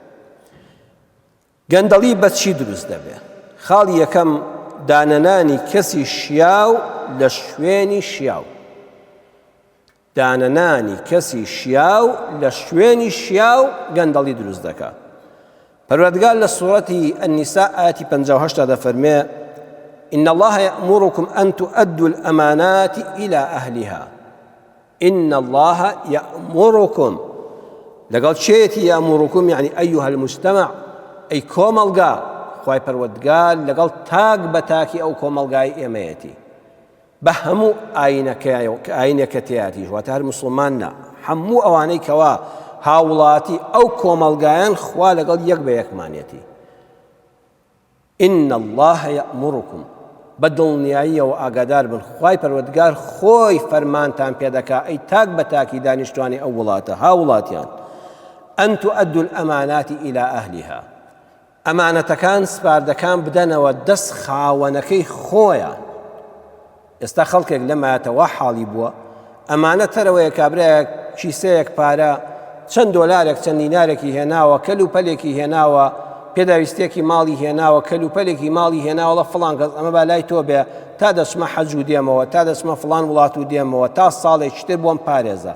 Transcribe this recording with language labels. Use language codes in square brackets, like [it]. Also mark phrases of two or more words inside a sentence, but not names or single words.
[ckb] گەندەڵی بە چی دروست دەبێ؟ خاڵی یەکەم دانەنانی کەسی شیاو لە شوێنی شیاو. دانەنانی کەسی شیاو لە شوێنی شیاو گەندەڵی دروست دەکات. پەروەردگار لە سوورەتی النیساء ئاەتی 58 دەفەرمێ: [ar] إن الله يأمركم أن تؤدوا الأمانات إلى أهلها. إن الله يأمركم لقد شيء يأمركم يعني أيها المجتمع، أي [ckb] كومەڵگا خوای پەروەردگار لەگەڵ تاک بەتاکی ئەو کۆمەڵگای ئێمەیەتی بە هەموو ئاینێکە تێیاتی واتە هەر موسڵمانە، هەموو ئەوانەی کەوا هاوڵاتی ئەو کۆمەڵگایان خوا لەگەڵ یەک بە یەکمانێتی. [ar] إن الله يأمركم، [ckb] بەدڵنیاییەوە ئاگادار بن، خوای پەروەردگار خۆی فەرمانتان پێ دەکا ئەی تاک بەتاکی دانیشتوانی ئەو وڵاتە هاوڵاتیان، [ar] أن تؤدوا الأمانات إلى أهلها، [ckb] ئەمانەتەکان سپاردەکان بدەنەوە دەست خاوەنەکەی خۆیان. ئێستا خەڵکێک لەمایەتەوە حاڵی بووە، ئەمانە تەرەوەیە کابرایەک کیسەیەک پارە چەند دۆلارێک چەند دینارێکی هێناوە، کەلوپەلێکی هێناوە، پێداویستێکی ماڵی هێناوە، کەلوپەلێکی ماڵی هێناوە، فڵان کەس ئەمە با لای تۆ بێ تا دەچمە حەج و دێمەوە، تا دەچمە فڵان وڵات و دێمەوە، تا ساڵێکی تر بۆم پارێزە.